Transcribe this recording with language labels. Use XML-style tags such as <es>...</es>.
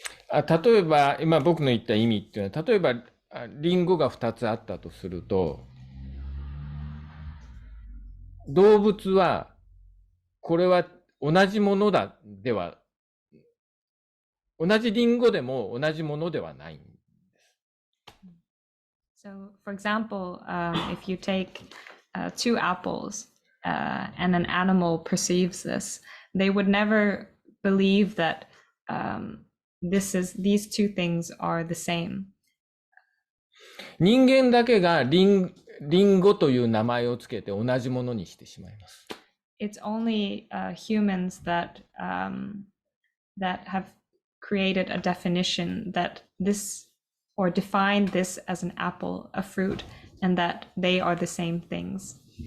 <ja>例えば今僕の言った意味っていうのは、例えばリンゴが2つあったとすると、動物はこれは同じものだでは、同じリンゴでも同じものではないんです。</ja> <en>So, for example, if you take two apples and an animal perceives this, they would never believe that these two things are the same.</en> <ja>人間だけがリンゴという名前をつけて同じものにしてしまいます。</ja> <en>It's only humans that have created a definition that this or defined this as an apple, a fruit, and that they are the same things.</en>